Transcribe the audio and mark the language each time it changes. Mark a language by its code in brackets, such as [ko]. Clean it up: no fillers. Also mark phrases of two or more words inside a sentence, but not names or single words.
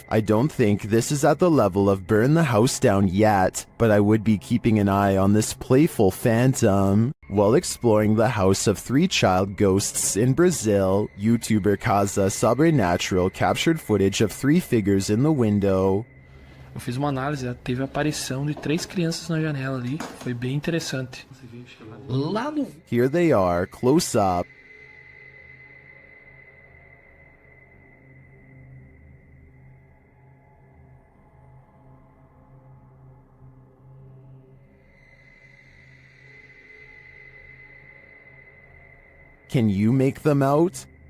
[en] I don't think this is at the level of burn the house down yet, but I would be keeping an eye on this playful phantom. While exploring the house of 3 child ghosts in Brazil, YouTuber Casa Sobrenatural captured footage of 3 figures in the window. [pt] Eu fiz uma análise, teve a aparição de 3 crianças na janela ali, foi bem interessante. Lá no... [en] Here they are, close up. Can you make them out?